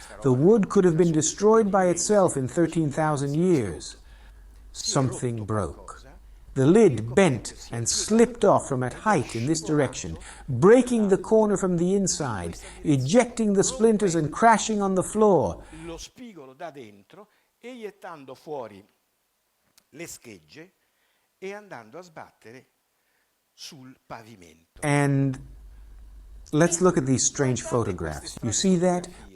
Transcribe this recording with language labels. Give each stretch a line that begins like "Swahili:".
English: The wood could have been destroyed by itself in 13,000 years. Something broke. The lid bent and slipped off from at height in this direction, breaking the corner from the inside, ejecting the splinters and crashing on the floor.
Italian: Lo spigolo da dentro, eiettando fuori le schegge e andando a sbattere sul pavimento.
English: And let's look at these strange photographs. You see that?